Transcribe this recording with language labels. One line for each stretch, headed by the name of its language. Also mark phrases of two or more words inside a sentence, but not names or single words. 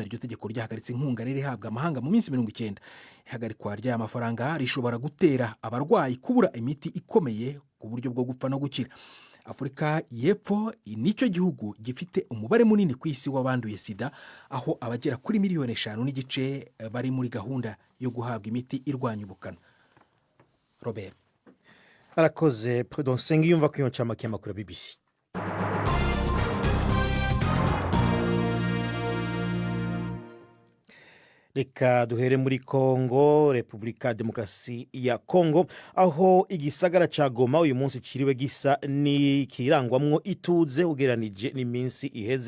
Kinyarwanda: Iryo tegeko ryahagaritse inkunga rero ihabwa amahanga mu minsi 90. Ihagarikwa ry'aya mafaranga rishobora gutera abarwayi kubura imiti ikomeye ku buryo bwo gupfa no gukira. Afurika y'Epfo nicyo gihugu gifite umubare munini ku isi w'abanduye sida, aho abagera kuri miliyoni 5.5 bari muri gahunda yo guhabwa imiti irwanya ubukana. Robert arakoze.
Rundi: Prudence Sengiyumva ku yonca makuru BBC. Reka duhere muri Kongo, Repubulika Demokarasi ya Kongo, aho igisagara ca Goma uyu munsi ciriwe gisa ni kirangwamwo ituze ugeranije n'iminsi iheze.